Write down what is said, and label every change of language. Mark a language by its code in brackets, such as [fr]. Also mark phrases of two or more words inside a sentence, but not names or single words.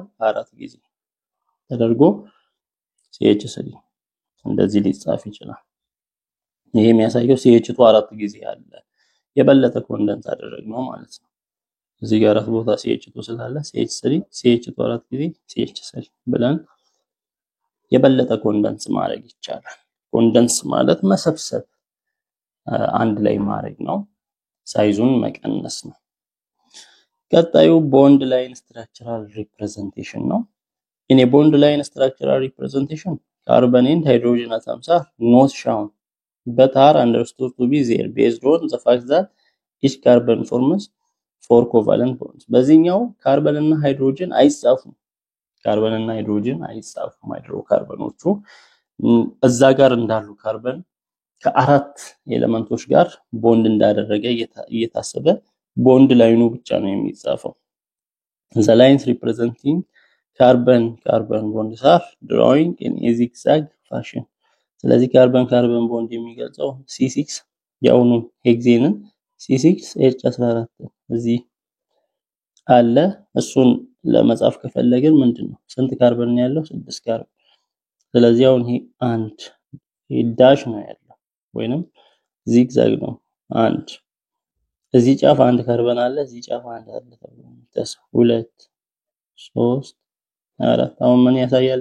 [am] 4 ጊዜ ተደርጎ CH3 እንደዚህ ሊጻፍ ይችላል። ይሄ የሚያሳየው CH2 4 ጊዜ አለ። የበለጠ ኮንደንስ አደረግነው ማለት ነው። እዚህ ጋር አራት ቦታ CH2 ስላለ CH2 4 ጊዜ CH3 ብለን የበለጠ ኮንደንስ ማድረግ ይቻላል። ኮንደንስ ማለት መሰብሰብ አንድ ላይ ማድረግ ነው። ሳይዙን መቀነስ ነው። ቀጣዩ [en] bond line structural representation [am] ነው። [en] in a bond line structural representation carbon and hydrogen atoms are not shown but are understood to be there based on the fact that each carbon forms 4 covalent bonds [am] በዚህኛው ካርበን እና ሃይድሮጅን አይጻፉም። ካርበን እና ሃይድሮጅን አይጻፉም። ሃይድሮካርበኖቹ እዛ ጋር እንዳሉ ካርበን ከአራት ኤሌመንቶች ጋር ቦንድ እንዳደረገ እየታሰበ ቦንድ ላይኑ ብቻ ነው የሚጻፈው። [en] the lines representing carbon bonds are drawing in a zigzag fashion [am] ስለዚህ ካርበን ቦንድ የሚገልጸው C6 ያውኑ ሄክሴንን C6H14 እዚህ አለ። እሱን ለመጻፍ ከፈለግን ምንድነው ስንት ካርበን ነው ያለው? 6 ካርበን። ስለዚህ አሁን ይሄ 1 ዳሽ ነው ያለው ወይንም ዚግዛግ ነው። አንድ እዚህ ጫፍ አንድ ካርበን አለ፣ እዚህ ጫፍ አንድ አለ ተብሎ ተሰው 2 3 4 አሁን ምን ያሳያል?